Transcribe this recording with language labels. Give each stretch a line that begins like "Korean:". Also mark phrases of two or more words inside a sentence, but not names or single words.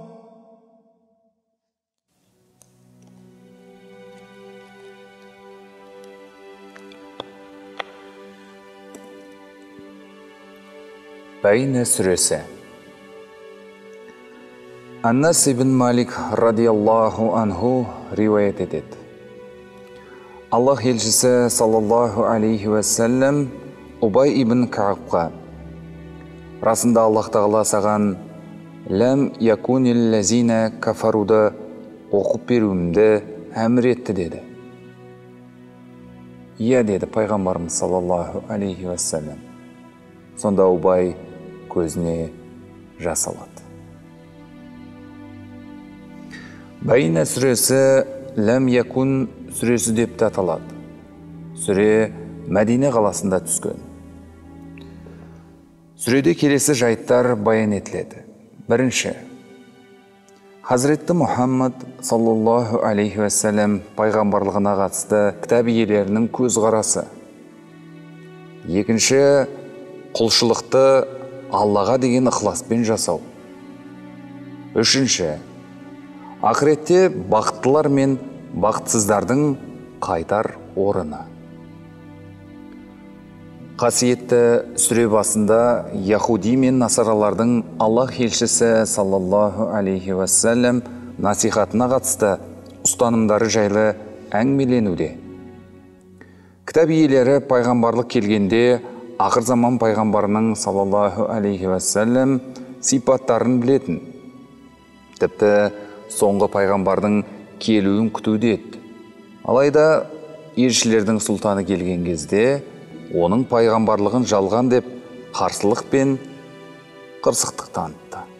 Kazakh: Бәйне сүресі. Аннас ибн Малик
Arabic: رضي الله عنه
Kazakh: риуаят етеді. Аллах елшісі
Arabic: صلى الله عليه وسلم
Kazakh: Убай ибн Каабқа: расында Аллах тағала саған
Arabic: لم يكن الذين كفروا
Kazakh: оқып беруімді әмір етті деді. Иә деді пайғамбарымыз
Arabic: صلى الله عليه وسلم.
Kazakh: Сонда Убай көзіне жас алады. Байна сүресі Ләм Якун сүресі деп те аталады. Сүре Мәдине қаласында түскен. Сүреде келесі жайттар баян етіледі. Бірінші, Хазіретті Мұхаммад
Arabic: صلى الله عليه وسلم
Kazakh: пайғамбарлығына қатысты кітап иелерінің көзқарасы. Екінші, құлшылықты Аллаға деген ықыласпен жасау. Үшінші, ақыретте бақыттылар мен бақытсыздардың қайтар орны. Қасиетті сүре басында Яхуди мен насаралардың Аллах елшісі
Arabic: صلى الله عليه وسلم
Kazakh: насихатына қатысты ұстанымдары жайлы әңгімеленуде. Кітап иелері пайғамбарлық келгенде ақыр заман пайғамбарының
Arabic: صلى الله عليه وسلم
Kazakh: сипаттарын білетін. Тіпті соңғы пайғамбардың келуін күтуде еді. Алайда елшілердің сұлтаны келген кезде оның пайғамбарлығын жалған деп қарсылық пен қырсықтық танытты.